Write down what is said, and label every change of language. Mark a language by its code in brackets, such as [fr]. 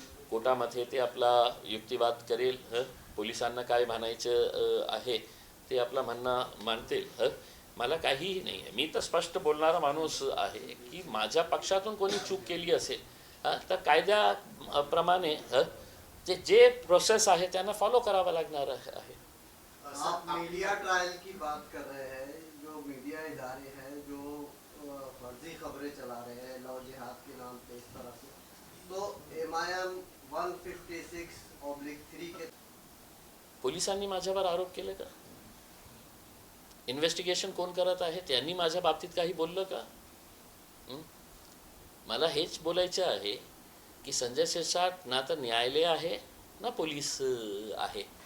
[mr] कोर्टामध्ये ते आपला युक्तिवाद करेल, पोलिसांना काय म्हणायचं आहे ते आपलं म्हणणं मानतील. मला काहीही नाही आहे, मी तर स्पष्ट बोलणारा माणूस आहे की माझ्या पक्षातून कोणी चूक केली असेल तर कायद्याप्रमाणे जे प्रोसेस आहे त्यांना फॉलो करावा लागणार आहे. [hi] आप मीडिया ट्रायल की बात कर रहे हैं, जो मीडिया इदारे हैं जो फर्जी खबरें चला रहे हैं लव जिहाद के नाम पे इस तरह से, तो MIM 156/3 के [mr] पोलिसांनी माझ्यावर आरोप केले का, इन्व्हेस्टिगेशन कोण करत आहे त्यांनी माझ्या बाबतीत काही बोललं का. मला हेच बोलायचं आहे की संजय शिरसाट ना तर न्यायालय आहे ना पोलीस आहे.